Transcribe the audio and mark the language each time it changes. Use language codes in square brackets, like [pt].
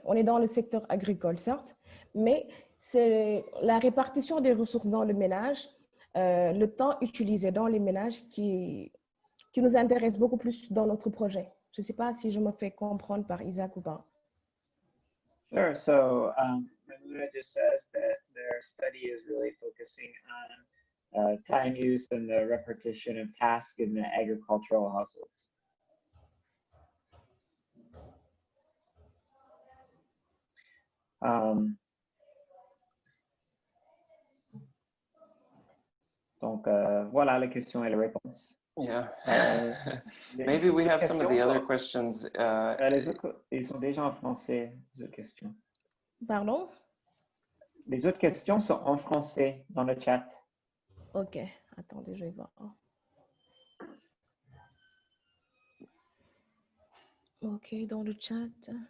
[fr] On est dans le secteur agricole, certes, mais c'est la répartition des ressources dans le ménage, le temps utilisé dans les ménages qui nous intéresse beaucoup plus dans notre projet. Je ne sais pas si je me fais comprendre par Isaac ou pas. [en] Sure. So Maimouna just says that their study is really focusing on time use and the repetition of tasks in the agricultural households. [fr] Donc, voilà la question et la réponse. [en] Yeah. Maybe we have some of the other questions. [fr] Ils sont déjà en français, les autres questions. Pardon? Les autres questions sont en français dans le chat. Ok, attendez, je vais voir. Ok, dans le chat.